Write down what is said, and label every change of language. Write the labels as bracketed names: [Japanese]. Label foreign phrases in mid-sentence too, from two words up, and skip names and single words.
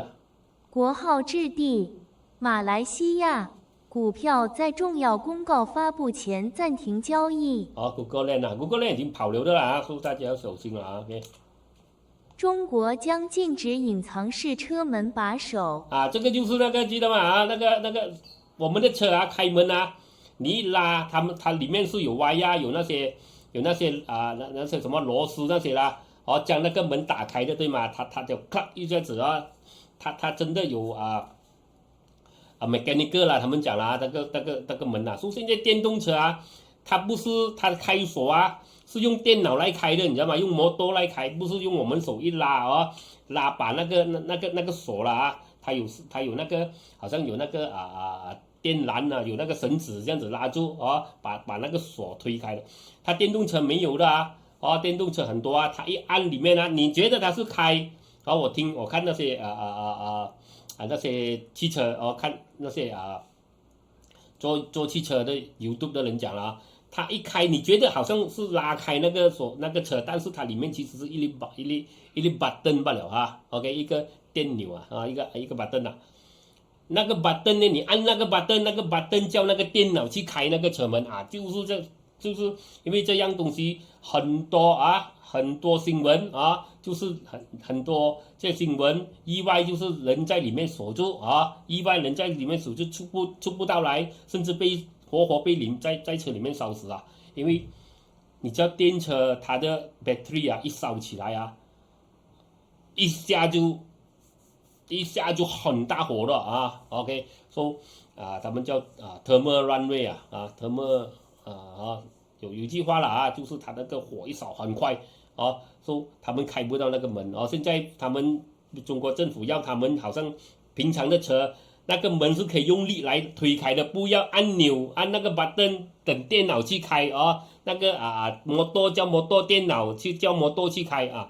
[Chinese] 國號置地馬來西亞，股票在重要公告發布前暫停交易。 Google Land 已經跑流的了所以大家要小心了OK 中國將禁止隱藏式車門把手這個就是那個記得嗎那個我們的車開門你一拉它裡面是有歪有那些那些什麼螺絲那些啦將那個門打開的對嗎它就咔一下子它真的有 mechanical 啦，他們講啦，那個門所以現在電動車它不是它開鎖是用電腦來開的，你知道嗎？用摩托來開，不是用我們手一拉拉把那個鎖啦它有那個好像有那個電纜有那個繩子這樣子拉住把那個鎖推開的，它電動車沒有的電動車很多它一按裡面你覺得它是開我看那些那些汽車看那些做汽車的 YouTube 的人講它一開你覺得好像是拉開那個鎖那個車，但是它裡面其實是一粒 button 罷了OK 一個電鈕一個 button 那個 button 呢你按那個 button 叫那個電腦去開那個車門就是因為這樣東西很多新聞就是很多這新聞意外就是人在裡面鎖住意外人在裡面鎖住出不到來，甚至被活活被在車裡面燒死因為你知道電車它的 battery 一燒起來一下就很大火了 [English] OK so [Chinese] 他們叫 [English] thermal runway thermal [Chinese] 有一句話了就是它那個火一燒很快 so 他們開不到那個門現在他們中國政府要他們好像平常的車那個門是可以用力來推開的，不要按鈕按那個 button 等電腦去開啊。那個摩托叫摩托，電腦去叫摩托去開啊。